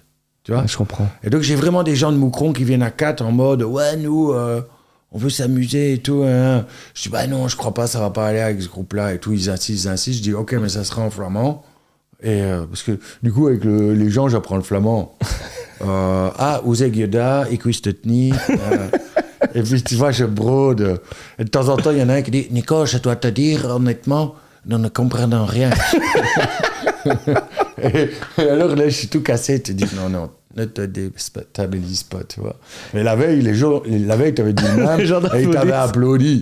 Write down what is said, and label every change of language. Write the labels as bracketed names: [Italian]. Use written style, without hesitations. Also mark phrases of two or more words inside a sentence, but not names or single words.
[French] Tu vois ? Je comprends. Et donc, j'ai vraiment des gens de Moucron qui viennent à 4 en mode « Ouais, nous... on veut s'amuser et tout. Hein. » Je dis, bah non, je crois pas, ça va pas aller avec ce groupe-là et tout. Ils insistent. Je dis, ok, mais ça sera en flamand. Et parce que du coup, avec les gens, j'apprends le flamand. [Dutch] Hoe zeg je dat? Ik wist het niet. [French] Et puis, tu vois, je brode. Et de temps en temps, il y en a un qui dit, Nico, je dois te dire, honnêtement, nous ne comprenons rien. et alors là, je suis tout cassé. Tu dis, non. Ne te déstabilise pas, tu vois. Mais la veille, t'avais dit le même et ils t'avaient applaudi.